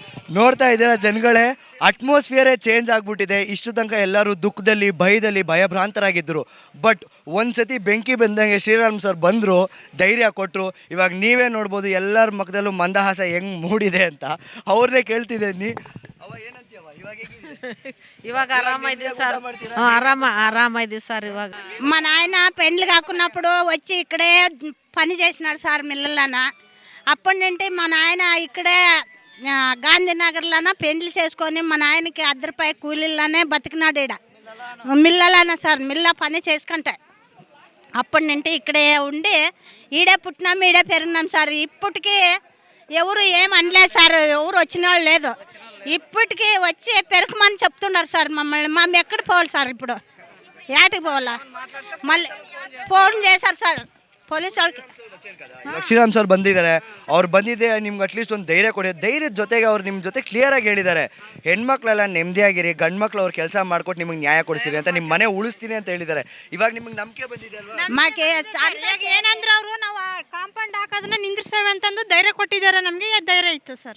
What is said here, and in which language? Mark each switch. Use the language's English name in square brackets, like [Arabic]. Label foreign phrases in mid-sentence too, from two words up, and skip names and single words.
[Kannada] ನೋಡ್ತಾ ಇದ್ದೀರಾ ಜನಗಳೇ, [English] atmosphere change [Kannada] ಆಗಿಬಿಟ್ಟಿದೆ. ಇಷ್ಟು ತನಕ ಎಲ್ಲರೂ ದುಃಖದಲ್ಲಿ ಭಯದಲ್ಲಿ ಭಯಭ್ರಾಂತರಾಗಿದ್ದರು. ಬಟ್ ಒಂದ್ಸತಿ ಬೆಂಕಿ ಬಂದಂಗೆ ಶ್ರೀರಾಮ್ ಸರ್ ಬಂದರು, ಧೈರ್ಯ ಕೊಟ್ಟರು. ಇವಾಗ ನೀವೇ ನೋಡ್ಬೋದು ಎಲ್ಲರ ಮುಖದಲ್ಲೂ ಮಂದಹಾಸ ಹೆಂಗೆ ಮೂಡಿದೆ ಅಂತ. ಅವ್ರನ್ನೇ ಕೇಳ್ತಿದ್ದೀನಿ, ಅವ ಏನಂತೀಯವ ಇವಾಗ ಹೇಗಿದೆ? [Telugu] ఇవాగ ఆరామైంది సార్ ఆరామైంది సార్ ఇవాగ మా నాయన పెండ్లు కాకున్నప్పుడు వచ్చి ఇక్కడే పని చేసినాడు సార్ మిల్లల్లోన. అప్పటి నుండి మా నాయన ఇక్కడే గాంధీనగర్లోన పెండ్లు చేసుకొని మా నాయనకి రూపాయి కూలీల్లోనే బతికినాడు. ఈడ మిల్లలోన సార్, మిల్ల పని చేసుకుంటే అప్పటి నుండి ఇక్కడే ఉండి ఈడే పుట్టినాం, ఈడే పెరిగినాం సార్. ఇప్పటికీ ఎవరు ఏం అనలేదు సార్, ఎవరు వచ్చిన వాళ్ళు లేదు. ఇప్పటికీ వచ్చి పెరకమని చెప్తున్నారు సార్ మమ్మల్ని. మేము ఎక్కడ పోవాలి సార్? ఇప్పుడు ఏటికి పోవాలా? మళ్ళీ ఫోన్ చేశారు సార్ [Kannada] ಪೊಲೀಸ್ ಅವ್ರಿಗೆ. ಇವಾಗ ಶ್ರೀರಾಮ್ ಸರ್ ಬಂದಿದ್ದಾರೆ, ಅವ್ರು ಬಂದಿದ್ದೆ ನಿಮ್ಗೆ ಅಟ್ಲೀಸ್ಟ್ ಒಂದು ಧೈರ್ಯ ಕೊಡಿ. ಧೈರ್ಯದ ಜೊತೆಗೆ ಅವ್ರು ನಿಮ್ಮ ಜೊತೆ ಕ್ಲಿಯರಾಗಿ ಹೇಳಿದ್ದಾರೆ, ಹೆಣ್ಮಕ್ಳೆಲ್ಲ ನೆಮ್ಮದಿಯಾಗಿರಿ, ಗಂಡು ಮಕ್ಳು ಅವ್ರು ಕೆಲಸ ಮಾಡ್ಕೊಟ್ಟು ನಿಮಗೆ ನ್ಯಾಯ ಕೊಡಿಸಿರಿ ಅಂತ, ನಿಮ್ಮ ಮನೆ ಉಳಿಸ್ತೀನಿ ಅಂತ ಹೇಳಿದ್ದಾರೆ. ಇವಾಗ ನಿಮಗೆ ನಂಬಿಕೆ ಬಂದಿದೆ ಅಲ್ವಾ? ಮಾಕೆ ಏನಂದ್ರೆ ಅವರು ನಾವು ಕಾಂಪೌಂಡ್ ಹಾಕೋದನ್ನ ನಿಂದಿರ್ತೇವೆ ಅಂತಂದು ಧೈರ್ಯ ಕೊಟ್ಟಿದ್ದಾರೆ, ನಮಗೆ ಧೈರ್ಯ ಇತ್ತು ಸರ್.